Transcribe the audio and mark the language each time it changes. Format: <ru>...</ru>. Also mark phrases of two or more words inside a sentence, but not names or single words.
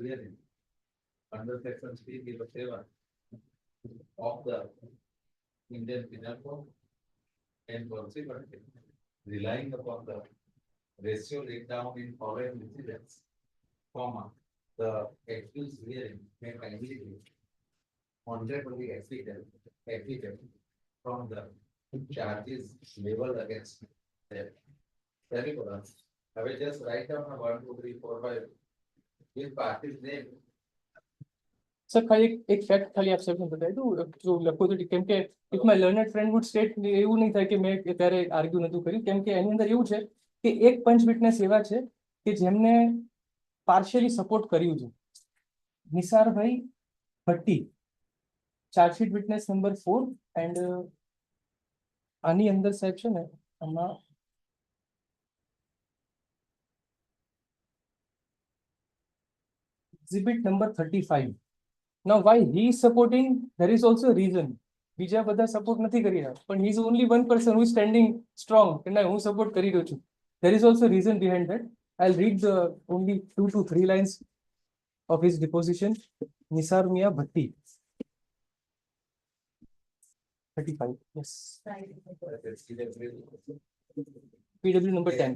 <en>hearing under section 307 of the Indian Penal Code, and consequently relying upon the ratio laid down in following incidents, comma, the accused hearing may kindly be honorably acquitted from the charges leveled against them. Therefore, I will just write down 1, 2, 3, 4, 5 with party's name.</en> <gu>સર ખાલી એક ફેક્ટ ખાલી આપ સૌને બતાવી દઉં જો લખો તો કેમ કે</gu> <en>if my learned friend would state</en> <gu>એવું નહીં થાય કે મેં ત્યારે આર્ગ્યુ નતું કર્યું, કેમ કે એની અંદર એવું છે કે એક પંચ વિટનેસ એવા છે કે જેમને</gu> <en>partially support</en> <gu>કર્યું છે. નિસારભાઈ ભટ્ટી,</gu> <en>chargesheet witness number 4 and</en> <gu>આની અંદર સાહેબ છે ને આમાં</gu> <en>exhibit number 35. Now why he is supporting, there is also a reason.</en> <gu>બીજા બધા સપોર્ટ નથી કરી રહ્યા, પણ</gu> <en>he is only one person who is standing strong</en> <gu>કે ના હું સપોર્ટ કરી રહ્યો છું.</gu> <en>There is also a reason behind that. I'll read the only 2 to 3 lines of his deposition. Nisar Mia Bhatti. 35, yes. PW number 10.</en>